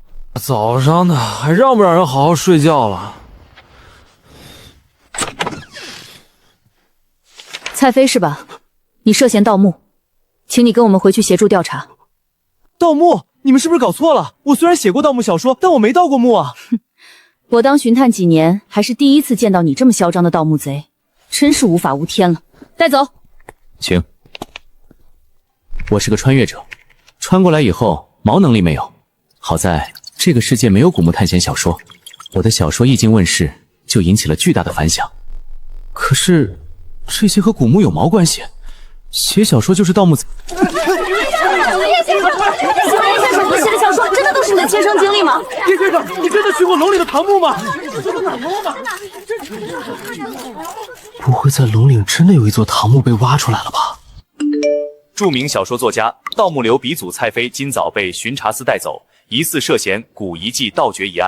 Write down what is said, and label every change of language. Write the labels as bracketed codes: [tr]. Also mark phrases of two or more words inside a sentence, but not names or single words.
[zh] 早上的還讓不讓人好好睡覺了？蔡飞是吧？你涉嫌盜墓，请你跟我们回去协助調查。盜墓？你們是不是搞錯了？我雖然寫過盜墓小說，但我沒盜過墓啊！我當巡探幾年，還是第一次見到你這麼囂張的盜墓賊，真是無法無天了。帶走。請。我是個穿越者，穿過來以後毛能力沒有，好在這個世界沒有古墓探險小說，我的小說一經問世，就引起了巨大的反響。可是這些和古墓有毛關係？寫小說就是盜墓賊。你寫的小說真的都是你的親身經歷嗎？叶先生，你真的去過龙嶺的唐墓嗎？不會在龍嶺真的有一座唐墓被挖出來了吧？著名小說作家、盜墓流鼻祖蔡飞今早被巡查司带走，疑似涉嫌古遗迹盜掘一案。